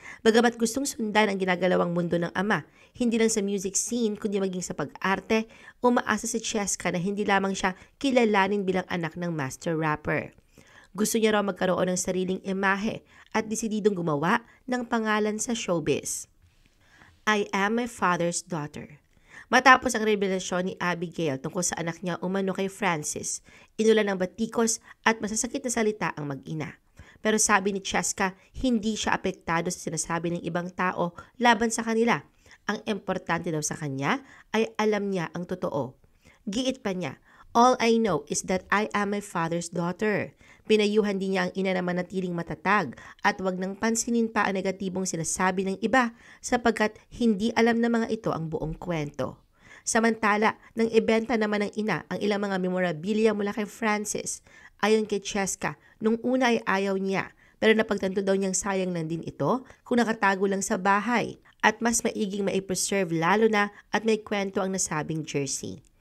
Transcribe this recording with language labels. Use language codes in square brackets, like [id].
[tl] Bagamat gustong sundan ang ginagalawang mundo ng ama, hindi lang sa music scene kundi maging sa pag-arte, umaasa si Cheska na hindi lamang siya kilalanin bilang anak ng master rapper. Gusto niya raw magkaroon ng sariling imahe at desididong gumawa ng pangalan sa showbiz. [en] I am my father's daughter. [tl] Matapos ang revelasyon ni Abigail tungkol sa anak niya umano kay Francis, inulan ng batikos at masasakit na salita ang mag-ina. Pero sabi ni Cheska, hindi siya apektado sa sinasabi ng ibang tao laban sa kanila. Ang importante daw sa kanya ay alam niya ang totoo. Giit pa niya, [en] all I know is that I am my father's daughter. [tl] Pinayuhan din niya ang ina na manatiling matatag at wag nang pansinin pa ang negatibong sinasabi ng iba sapagkat hindi alam ng mga ito ang buong kwento. Samantala, nang ibenta naman ng ina ang ilang mga memorabilia mula kay Francis, ayon kay Cheska, nung una ay ayaw niya pero napagtanto daw niyang sayang lang din ito kung nakatago lang sa bahay at mas maiging maipreserve lalo na at may kwento ang nasabing jersey.